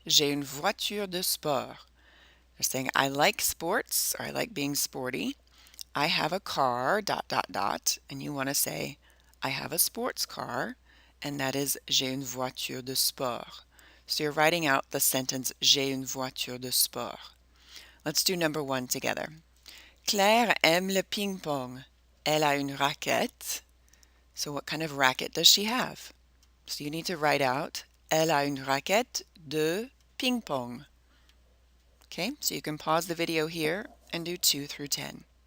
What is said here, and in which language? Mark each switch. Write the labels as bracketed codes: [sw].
[fr] J'ai une voiture de sport. [en] They're saying I like sports, or I like being sporty. I have a car, dot, dot, dot, and you want to say, I have a sports car, and that is [fr] j'ai une voiture de sport. [en] So you're writing out the sentence [fr] j'ai une voiture de sport. [en] Let's do number one together. [fr] Claire aime le ping-pong. Elle a une raquette. [en] So what kind of racket does she have? So you need to write out [fr] elle a une raquette de ping-pong. [en] Okay, so you can pause the video here and do 2 through 10.